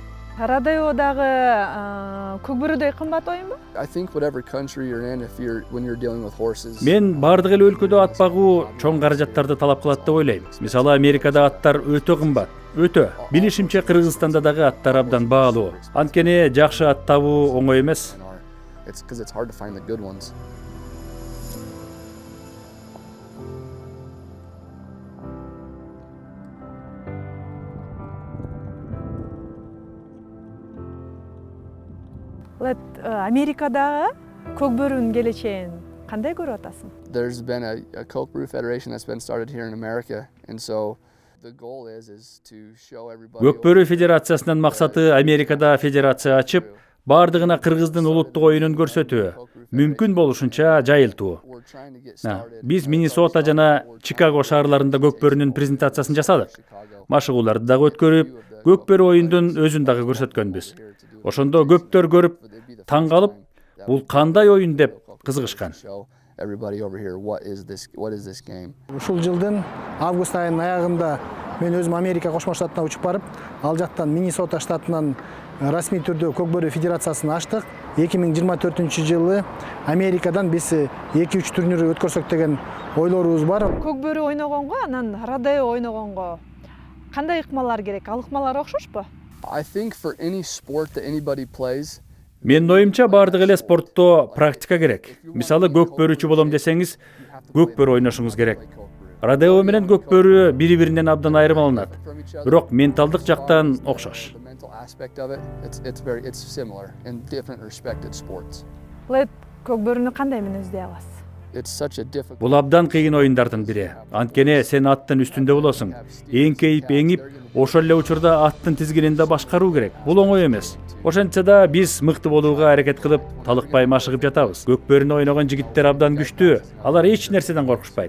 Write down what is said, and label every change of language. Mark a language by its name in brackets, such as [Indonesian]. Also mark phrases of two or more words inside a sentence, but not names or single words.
[Kyrgyz] Родеодагы көкбөрүдөй кымбат оюнбу? [English] I think whatever country you're in, when you're dealing with horses, [Kyrgyz] Мен бардык эле өлкөдө ат багуу чоң каражаттарды талап кылат деп ойлойм. Мисалы Америкада аттар өтө кымбат. Өтө. Билишимче Кыргызстанда дагы аттар абдан баалуу. Анткени жакшы ат табуу оңой эмес. [English] it's because it's hard to find the good ones. [Kyrgyz] Америкадагы көкбөрүнүн келечегин кандай көрүп атасың? [English] There's been a Cockburoo Federation that's been started here in America, and so the goal is to show everybody. [Kyrgyz] Көкбөрү федерациясынын максаты Америкада федерация ачып, бардыгына кыргыздын улуттук оюнун көрсөтүү, мүмкүн болушунча жайылтуу. [English] We're trying to get started. [Kyrgyz] Биз Миннесота жана Чикаго шаарларында көкбөрүнүн презентациясын жасадык. Машыгууларды дагы өткөрүп, көкбөрү оюндун өзүн дагы көрсөткөнбүз. Ошондо көптөр көрүп, таң калып, бул кандай оюн деп кызыгышкан. [English] Show everybody over here what is this game. [Kyrgyz] Ушул жылдын август айынын аягында мен өзүм Америка Кошмо Штатына учуп барып, ал жактан Миннесота штатынан расмий түрдө көкбөрү федерациясын ачтык. 2024 жылы Америкадан биз 2-3 турнир өткөрсөк деген ойлорубуз бар. Көкбөрү ойногонго, анан Родео ойногонго кандай ыкмалар керек? Ал ыкмалар окшошпу? [English] I think for any sport that anybody plays, [Kyrgyz] Менин оюмча бардык эле спортто практика керек. Мисалы көкбөрүчү болом десеңиз, көкбөрү ойношуңуз керек. Родео менен көкбөрү бири-биринен абдан айырмаланат. Бирок менталдык жактан окшош. [English] the mental aspect of it, it's similar in different respected sports. [Kyrgyz] Көкбөрүнү кандай менен издей аласыз? [English] It's such a difficult. [Kyrgyz] Бул абдан кыйын оюндардын бири. Анткени сен аттын үстүндө болосуң. Эңкейип, эңип, ошол эле учурда аттын тизгинин да башкаруу керек. Бул оңой эмес. Ошентсе да биз мыкты болууга аракет кылып, талыкпай машыгып жатабыз. Көкбөрүнү ойногон жигиттер абдан күчтүү. Алар эч нерседен коркушпайт.